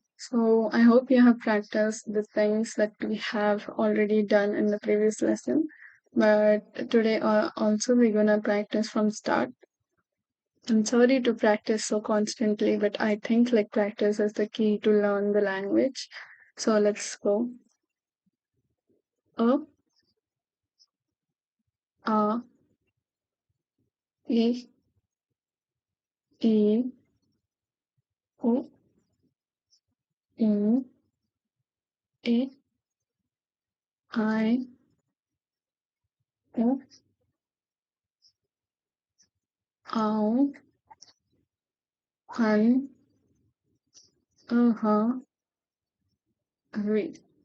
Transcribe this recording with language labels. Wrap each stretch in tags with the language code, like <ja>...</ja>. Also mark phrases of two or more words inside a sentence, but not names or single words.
<en>I hope you have practiced the things that we have already done in the previous lesson. But today also we're gonna practice from start. I'm sorry to practice so constantly, but I think like practice is the key to learn the language. So let's go. A, A, E, E, O, U, E, I, O, Ow, Hun, Read.</en>